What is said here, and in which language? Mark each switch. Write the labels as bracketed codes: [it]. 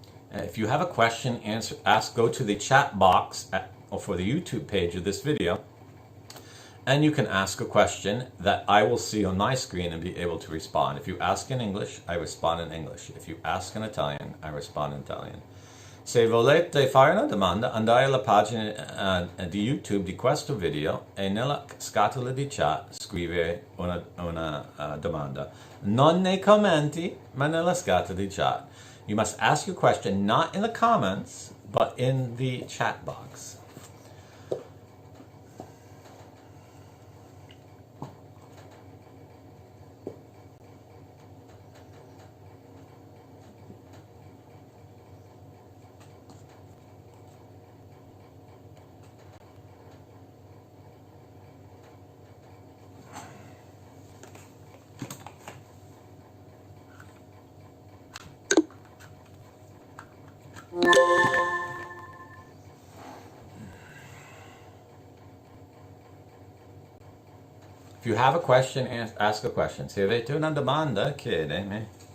[en] If you have a question, go to the chat box or for the YouTube page of this video, and you can ask a question that I will see on my screen and be able to respond. If you ask in English, I respond in English. If you ask in Italian, I respond in Italian. [it] Se volete fare una domanda, andate alla pagina di YouTube di questo video e nella scatola di chat scrivere una domanda. Non nei commenti, ma nella scatola di chat. [en] You must ask your question not in the comments, but in the chat box. If you have a question, ask a question. [it] Se avete una domanda, chiedemi.